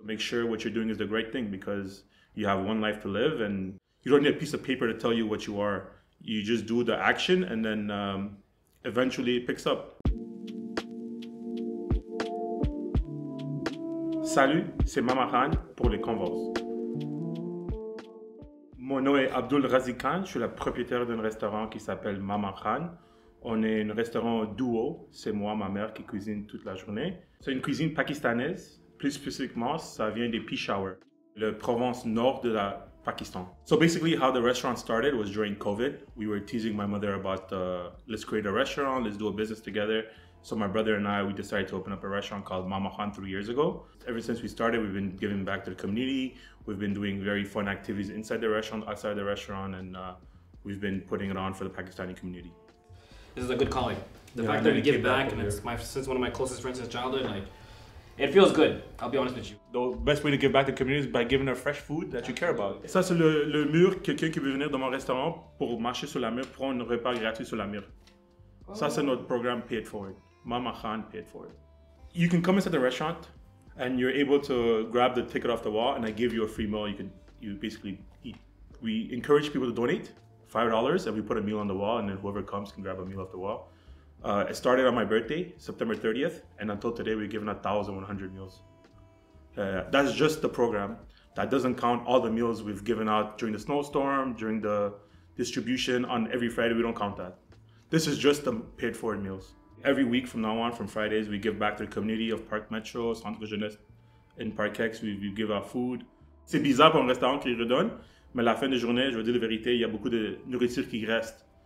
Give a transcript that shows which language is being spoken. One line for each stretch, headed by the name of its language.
English: Make sure what you're doing is the great thing because you have one life to live and you don't need a piece of paper to tell you what you are. You just do the action and then eventually it picks up.
French: Salut, c'est Mama Khan pour les Converse. Mon nom est Abdul Raziq Khan, je suis le propriétaire d'un restaurant qui s'appelle Mama Khan. On est un restaurant duo, c'est moi, ma mère qui cuisine toute la journée. C'est une cuisine pakistanaise, plus spécifiquement, ça vient des Peshawar, la province nord de la Pakistan.
English: So basically how the restaurant started was during COVID. We were teasing my mother about let's create a restaurant, let's do a business together. So my brother and I, we decided to open up a restaurant called Mama Khan 3 years ago. Ever since we started, we've been giving back to the community. We've been doing very fun activities inside the restaurant, outside the restaurant, and we've been putting it on for the Pakistani community. This is a good calling. The fact that we give back, and it's since one of my closest friends since childhood, like, it feels good, I'll be honest with you. The best way to give back to the community is by giving her fresh food that you care about.
French: Ça, c'est le mur, quelqu'un qui veut venir dans mon restaurant pour marcher sur la mur, prendre un repas gratuit sur la mur. Oh. Ça, c'est notre programme Pay It Forward.
English: Mama Khan paid for it. You can come inside the restaurant and you're able to grab the ticket off the wall and I give you a free meal you basically eat. We encourage people to donate $5 and we put a meal on the wall and then whoever comes can grab a meal off the wall. It started on my birthday, September 30th, and until today we've given 1,100 meals. That's just the program. That doesn't count all the meals we've given out during the snowstorm, during the distribution on every Friday. We don't count that. This is just the paid forward meals. Every week from now on, from Fridays, we give back to the community of Parc Metro, Centre Jeunesse, in Parc X, we give out food.
French: C'est bizarre pour un restaurant qui redonne, mais à la fin de journée, je veux dire la vérité, il y a beaucoup de nourriture qui reste.